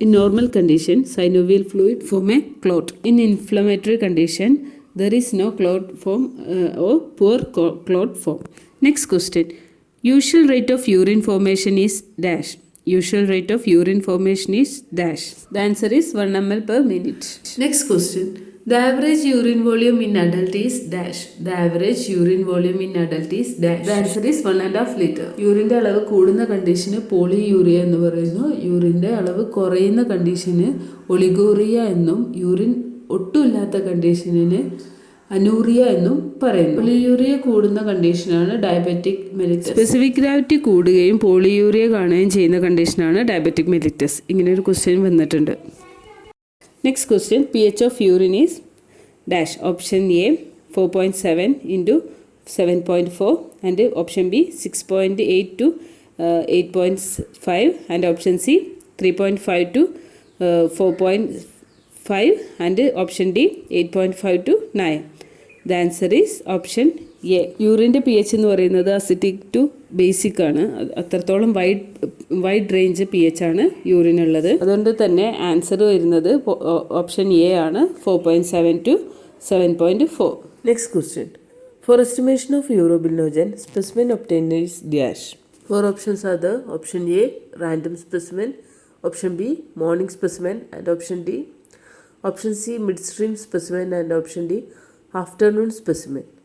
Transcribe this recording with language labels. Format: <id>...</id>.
<en>In normal condition, synovial fluid form a clot. In inflammatory condition, there is no clot form or poor clot form. Next question. Usual rate of urine formation is dash. Usual rate of urine formation is dash. The answer is 1 ml per minute. Next question. The average urine volume in adult is dash. The average urine volume in adult is dash. The answer is 1.5 liter.</en> <ml>യൂറിൻ്റെ അളവ് കൂടുന്ന കണ്ടീഷന് polyurea എന്ന് പറയുന്നു. യൂറിൻ്റെ അളവ് കുറയുന്ന കണ്ടീഷന് ഒളിഗോറിയ എന്നും urine ഒട്ടുമില്ലാത്ത കണ്ടീഷനിന് Anuriya എന്നും പറയുന്നു. Polyurea കൂടുന്ന കണ്ടീഷനാണ് ഡയബറ്റിക് മെലിറ്റസ്. സ്പെസിഫിക് ഗ്രാവിറ്റി കൂടുകയും പോളിയൂറിയ കാണുകയും ചെയ്യുന്ന കണ്ടീഷനാണ് ഡയബറ്റിക് മെലിറ്റസ്. ഇങ്ങനെ ഒരു ക്വസ്റ്റ്യൻ വന്നിട്ടുണ്ട്.</ml> <en>Next question. pH of urine is dash. Option A, 4.7 into 7.4, and option B, 6.8 to 8.5, and option C, 3.5 to 4.5, and option D, 8.5 to 9. The answer is option A.</en> <ml>യൂറിൻ്റെ pH എന്ന് പറയുന്നത് acetic to basic ആണ്. അത്രത്തോളം wide range pH ആണ് യൂറിനുള്ളത്. അതുകൊണ്ട് തന്നെ answer വരുന്നത് option A ആണ്, 4.7 to 7.4.</ml> <en>Next question. For estimation of urobilinogen, specimen obtained is dash. 4 options are there. Option A, random specimen, option B, morning specimen, and option D, option C midstream specimen, and option D afternoon specimen.</en>